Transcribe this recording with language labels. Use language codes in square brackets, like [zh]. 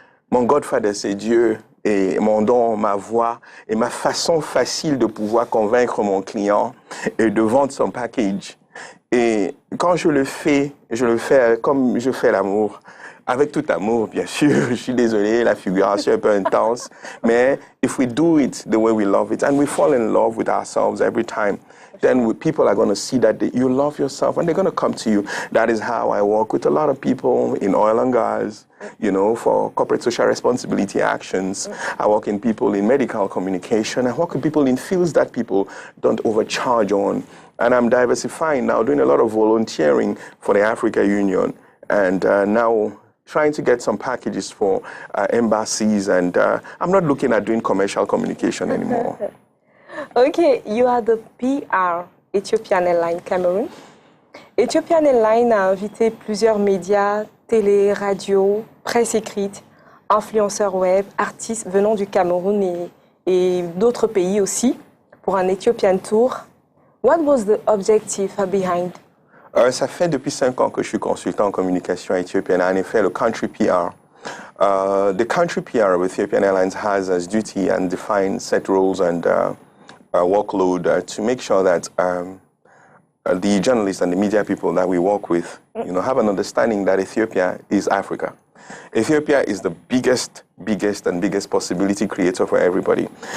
[fr] Mon godfather, c'est Dieu. Et mon don, ma voix et ma façon facile de pouvoir convaincre mon client et de vendre son package. Et quand je le fais comme je fais l'amour, Avec tout amour, bien sûr. Je suis désolé, la figuration est un peu intense. [en] Mais if we do it the way we love it, and we fall in love with ourselves every time, then people are going to see that you love yourself and they're going to come to you. That is how I work with a lot of people in oil and gas, you know, for corporate social responsibility actions. I work in people in medical communication. I work with people in fields that people don't overcharge on. And I'm diversifying now, doing a lot of volunteering for the Africa Union. And now trying to get some packages for embassies. And I'm not looking at doing commercial communication anymore. Okay, you are the PR Ethiopian Airlines Cameroon. [fr] Ethiopian Airlines a invité plusieurs médias, télé, radio, presse écrite, influenceurs web, artistes venant du Cameroun et d'autres pays aussi pour un Ethiopian Tour. [en] What was the objective behind? [fr] Ça fait depuis 5 ans que je suis consultant en communication éthiopienne. En effet, le country PR. [en] The country PR of Ethiopian Airlines has as duty and defined set roles and workload to make sure that the journalists and the media people that we work with, you know, have an understanding that Ethiopia is Africa. Ethiopia is the biggest possibility creator for everybody.